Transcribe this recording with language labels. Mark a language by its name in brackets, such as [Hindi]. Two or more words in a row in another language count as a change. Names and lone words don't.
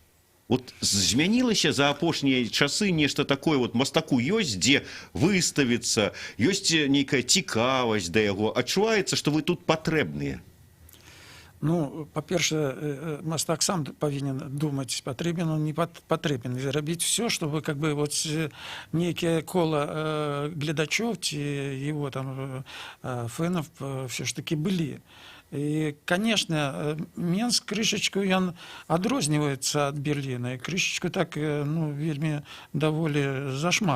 [Belarusian] Вот змянілася за апошнія часы нешта такое, вот мастаку ёсць дзе выставіцца, ёсць нейкая цікавасць да яго, адчуваецца, што вы тут патрэбныя? Ну, па-першае, мастак сам павінен думаць, патрэбен он, не патрэбен, рабіць [Russian] все, чтобы как бы вот [Belarusian] нейкае кола гледачоў ці его там фэнаў [Russian] все ж таки [Belarusian] былі. [Russian] И, конечно, [Belarusian] Менск крышечку ён адрозніваецца ад Берліна, і крышечку так, ну, вельмі даволі зашмат.